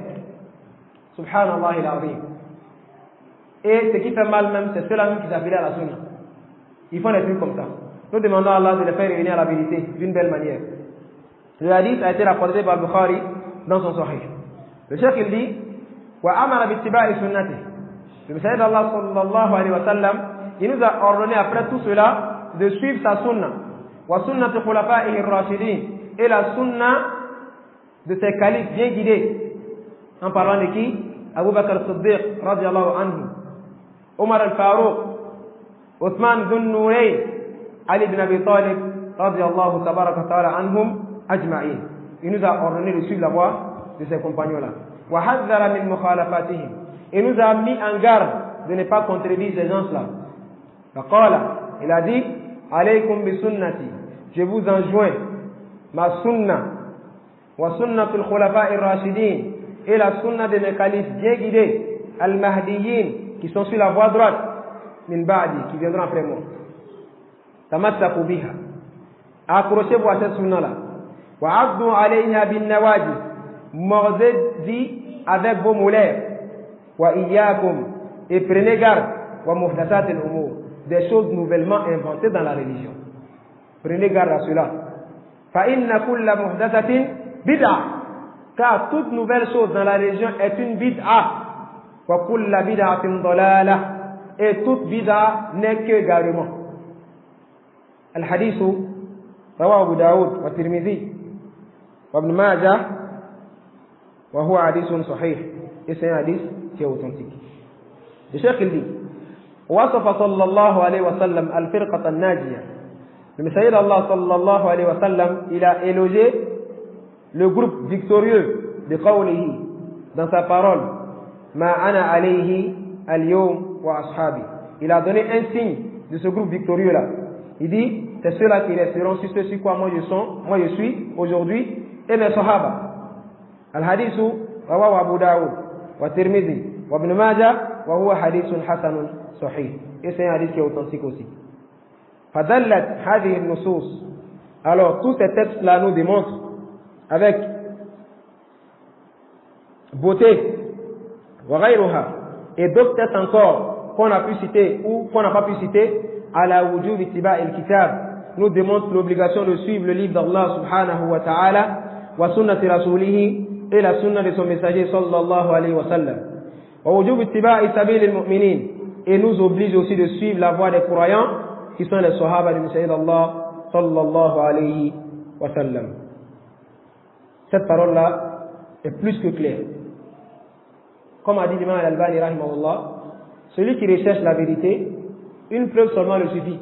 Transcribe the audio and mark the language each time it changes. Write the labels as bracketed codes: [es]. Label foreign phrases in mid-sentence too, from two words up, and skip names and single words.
[ar] سبحان الله العظيم. [fr] Et ce qui fait mal même, c'est ceux-là même qui s'appellent à la sunna. Ils font des trucs comme ça. Nous demandons à Allah de les faire revenir à la vérité d'une belle manière. Le hadith a été rapporté par Bukhari dans son Sahih. Le cheikh il dit, [ar] وأمر باتباع سنته. [fr] Le messager d'Allah [ar] صلى الله عليه وسلم, [fr] il nous a ordonné après tout cela de suivre sa sunna. [ar] وسنة خلفائه الراشدين. [fr] Et la sunna de ses califes bien guidés. En parlant de qui? [ar] أبو بكر الصديق رضي الله عنه عمر الفاروق عثمان بن نورين علي بن أبي طالب رضي الله تبارك وتعالى عنهم أجمعين. [fr] Il nous a ordonné de suivre la voie de ces compagnons-là. [ar] وحذر من مخالفتهم. [fr] Il nous a mis en garde de ne pas contredire ces gens-là. Faqala, il a dit, [ar] عليكم بسنتي, [fr] je vous enjoins ma sunna, [ar] وسنة الخلفاء الراشدين, [fr] et la sunna de mes califes bien guidés, al-mahdiyin, qui sont sur la voie droite, [ar] من بعدي, [fr] qui viendront après moi. [ar] تمسكوا بها. [fr] Accrochez-vous à cette sunna-là. [ar] وعضوا عليها بالنواجذ. [fr] Mordez-y avec vos molaires. [ar] وإياكم. [fr] Et prenez garde. [ar] ومحدثات الأمور. [fr] Des choses nouvellement inventées dans la religion. Prenez garde à cela. [ar] فإن كل محدثة بدعة. [fr] Car toute nouvelle chose dans la religion est une bid'ah. [ar] وكل بدعة ضلالة. [fr] Et toute bid'ah n'est que égarement. [ar] الحديث رواه أبو داود والترمذي وابن ماجه وهو حديث صحيح. [fr] Et c'est un hadith qui est authentique. Le cheikh il dit [ar] وصف صلى الله عليه وسلم الفرقة الناجية. [fr] Le messager d'Allah [ar] صلى الله عليه وسلم, [fr] il a élogé le groupe victorieux de qawlihi dans sa parole [ar] ما أنا عليه اليوم وأصحابي. [fr] Il a donné un signe de ce groupe victorieux là. Il dit c'est ceux-là qui resteront sur ce sur quoi moi je suis aujourd'hui et mes sahaba. [ar] الحديث رواه أبو داود والترمذي وابن ماجه وهو حديث حسن صحيح. [fr] Et c'est un hadith qui est authentique aussi. [ar] فدلت هذه النصوص. [fr] Alors tous ces textes là nous démontrent avec beauté [ar] وغيرها [fr] et d'autres textes encore qu'on a pu citer ou qu'on n'a pas pu citer [ar] على وجوب اتباع الكتاب [fr] nous démontrent l'obligation de suivre le livre d'Allah [ar] سبحانه وتعالى وسنة رسوله [fr] et la sunna de son messager [ar] صلى الله عليه وسلم ووجوب اتباع سبيل المؤمنين [fr] et nous oblige aussi de suivre la voie des croyants qui sont les sahaba du messager d'Allah [ar] صلى الله عليه وسلم. [fr] Cette parole-là est plus que claire. Comme a dit l'imam Al-Albani rahimahullah, celui qui recherche la vérité, une preuve seulement le suffit.